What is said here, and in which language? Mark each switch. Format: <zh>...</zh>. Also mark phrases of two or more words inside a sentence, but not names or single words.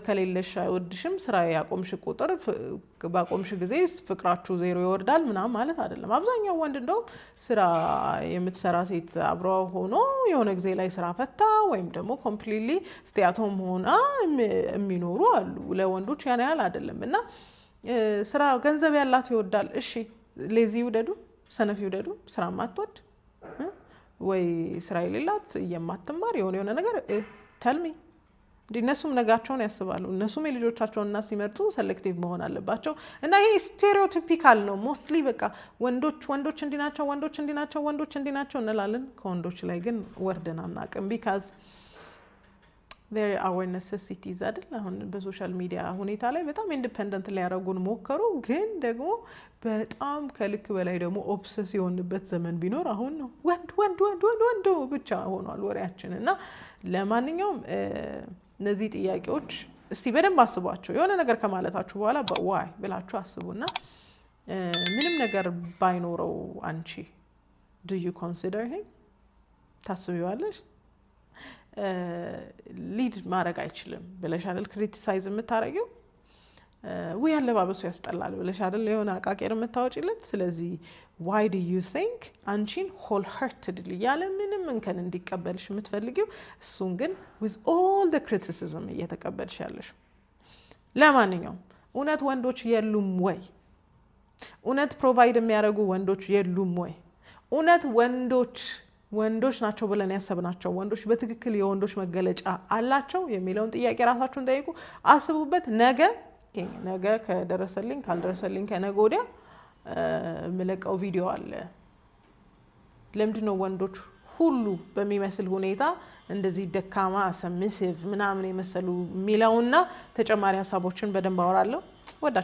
<am>ከሌለሽ አይወድሽም ስራ ያቆምሽ ቁጥር ባቆምሽ ጊዜ ፍቅራችሁ ዜሮ ይወርዳል ምናምን ማለት አይደለም አብዛኛው ወንድ እንደው ስራ የምትሰራ ሴት አብረው ሆኖ የሆነ ጊዜ ላይ ስራ ፈታ ወይም ደግሞ</am> <en>completely stay at home</en> <am>ሆና የሚኖሩ አሉ ለወንዶች ያን ያህል አይደለም እና ስራ ገንዘብ ያላት ይወዳል እሺ ሌዚ ይውደዱ ሰነፍ ይውደዱ ስራ ማትወድ ወይ ስራ የሌላት የማትማር የሆነ ነገር</am> <en>tell me</en> <am>እነሱም ነጋቸውን ያስባሉ። እነሱም የልጆቻቸውን እና ሲመርጡ ሴሌክቲቭ መሆን አለባቸው። እና ይሄ ስቴሪዮቲፒካል ነው። ሞስትሊ በቃ ወንዶች እንዲናቸው ወንዶች እንዲናቸው እንላለን። ከወንዶች ላይ ግን ወርደን አናውቅም። ቢካዝ</am> <en>there are our necessities</en> <am>አይደል? አሁን በሶሻል ሚዲያ ሁኔታ ላይ በጣም ኢንዲፔንደንት ሊያደርጉን ሞከሩ። ግን ደግሞ በጣም ከልክ በላይ ደግሞ ኦብሰስ የሆንበት ዘመን ቢኖር አሁን ነው። ወንድ ብቻ ሆኗል ወሬያችን። እና ለማንኛውም እነዚህ ጥያቄዎች እስቲ በደንብ አስቧቸው። የሆነ ነገር ከማለታችሁ በኋላ ዋይ ብላችሁ አስቡና ምንም ነገር ባይኖረው አንቺ</am> <en>do you consider him?</en> <am>ታስቢዋለሽ? ሊድ ማድረግ አይችልም ብለሽ አይደል ክሪቲሳይዝ የምታረጊው? ወይ አለባበሱ ያስጠላል ብለሽ አይደል የሆነ አቃቄር የምታወጪለት? ስለዚህ</am> <en>why do you think</en> <am>አንቺን wholeheartedly ያለ ምንም እንከን እንዲቀበልሽ የምትፈልጊው እሱን ግን</am> <en>with all the criticism</en> <am>እየተቀበልሽ ያለሽ? ለማንኛውም እውነት ወንዶች የሉም ወይ? እውነት ፕሮቫይድ የሚያደርጉ ወንዶች የሉም ወይ? እውነት ወንዶች ናቸው ብለን ያሰብናቸው ወንዶች በትክክል የወንዶች መገለጫ አላቸው የሚለውን ጥያቄ ራሳችሁን ጠይቁ፣ አስቡበት። ነገ ከደረሰልኝ ካልደረሰልኝ ከነገ ወዲያ የምለቀው ቪዲዮ አለ። ለምንድን ነው ወንዶች ሁሉ በሚመስል ሁኔታ እንደዚህ ደካማ ሰብሚሲቭ ምናምን የመሰሉ የሚለውና ተጨማሪ ሀሳቦችን በደንብ አወራለሁ። ወዳችሁ</am>